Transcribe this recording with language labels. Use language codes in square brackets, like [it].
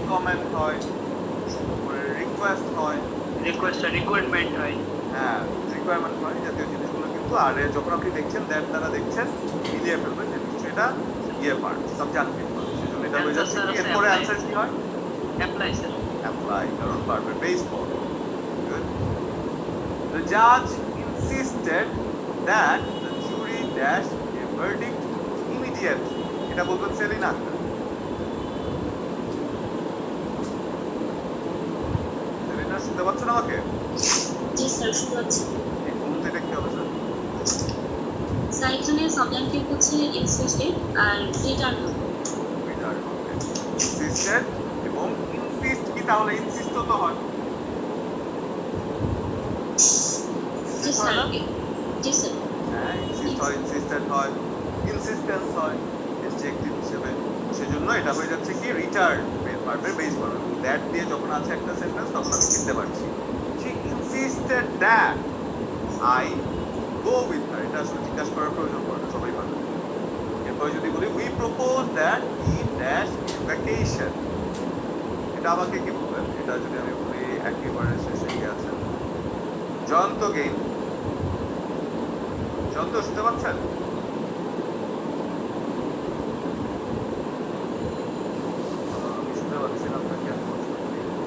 [bn] Recommend হয়, তারপরে request হয়, রিকোয়েস্ট রিকোয়ারমেন্ট হয়। হ্যাঁ রিকোয়ারমেন্ট হয়, জাতীয় জিনিসগুলো কিন্তু আর যখন আপনি দেখছেন দ্যাট দ্বারা দেখছেন মিলিয়ে ফেলবেন যে নিশ্চয়ই এটা ইয়ে পার্ট সাবজাংটিভ পার্ট। সেজন্য এটা হয়ে যাচ্ছে কি, এরপরে অ্যান্সার কি হয়? Apply sir. অ্যাপ্লাই, কারণ ভার্বের base form. Good. [en] The judge insisted that the jury dash a verdict immediately. [bn] এটা বলবেন সেলিনা আক্তার। সেলিনা শুনতে পাচ্ছেন আমাকে? জি স্যার, শুনতে পাচ্ছি। এই বলুন তো এটা কি হবে স্যার? স্যার এখানে সাবজেক্টিভ হচ্ছে ইনসিস্টেড আর রিটার্ন হবে। [en] Return, okay. [bn] Insisted এবং insist কি, তাহলে insist তো হয়। জি [en] Insist [bn] স্যার। হয় না? জি স্যার। হ্যাঁ, insist হয়, insisted হয়, insistence হয় adjective হিসেবে। সেজন্য এটা হয়ে যাচ্ছে কি রিটার্ন ভার্বের বেস ফর্ম। দ্যাট দিয়ে যখন আছে একটা সেন্টেন্স তখন আমি চিনতে পারছি। [en] She insisted that I go with her. [bn] এটা আসলে জিজ্ঞাসা করার প্রয়োজন পড়ে না, সবাই পারে। এরপরে যদি বলি [en] we propose that he dash a vacation. [bn] এটা আমাকে কি বলবেন? এটা যদি আমি বলি একেবারে শেষে গিয়ে আছে জয়ন্ত গেইন। জয়ন্ত শুনতে পাচ্ছেন? আমি শুনতে পাচ্ছি না আপনাকে, আমি কষ্ট করি।